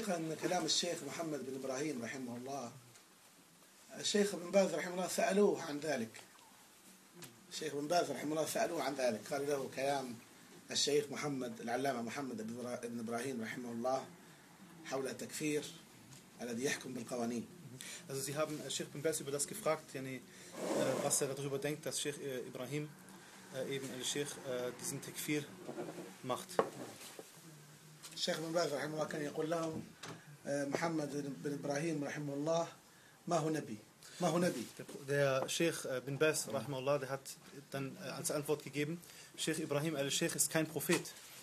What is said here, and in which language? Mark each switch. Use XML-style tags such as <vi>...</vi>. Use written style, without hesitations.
<ar>الحقيقة أن كلام الشيخ محمد بن إبراهيم رحمه الله, الشيخ بن باز رحمه الله سألوه عن ذلك. الشيخ بن باز رحمه الله سألوه عن ذلك. قال له كلام الشيخ محمد العلامة محمد بن إبراهيم رحمه الله حول التكفير الذي يحكم بالقوانين.</ar> <de>Also sie haben Sheikh bin Baz über das gefragt, yani, was er darüber denkt, dass Sheikh Ibrahim eben al-Sheikh diesen Takfir macht.</de> <ar>Sheikh bin Baz رحمه الله كان يقول لهم محمد بن إبراهيم رحمه الله ما هو نبي.</ar> <de>Der Sheikh bin Baz, rahimahullah, der hat dann als Antwort gegeben, Sheikh Ibrahim al-Sheikh ist kein Prophet.</de>